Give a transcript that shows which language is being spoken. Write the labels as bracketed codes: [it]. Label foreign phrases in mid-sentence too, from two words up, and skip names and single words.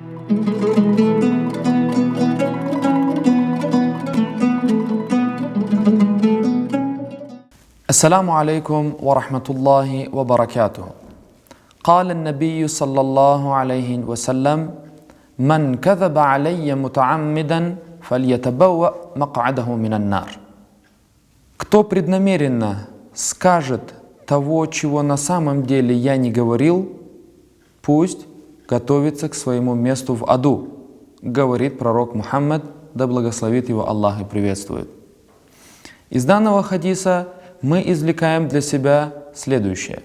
[ar] السلام عليكم ورحمة الله وبركاته. قال النبي صلى الله عليه وسلم: من كذب علي متعمدا فليتبوأ مقعده من النار. [ru] Кто преднамеренно скажет того, чего на самом деле я не говорил, пусть готовится к своему месту в аду, говорит пророк Мухаммад, да благословит его Аллах и приветствует. Из данного хадиса мы извлекаем для себя следующее.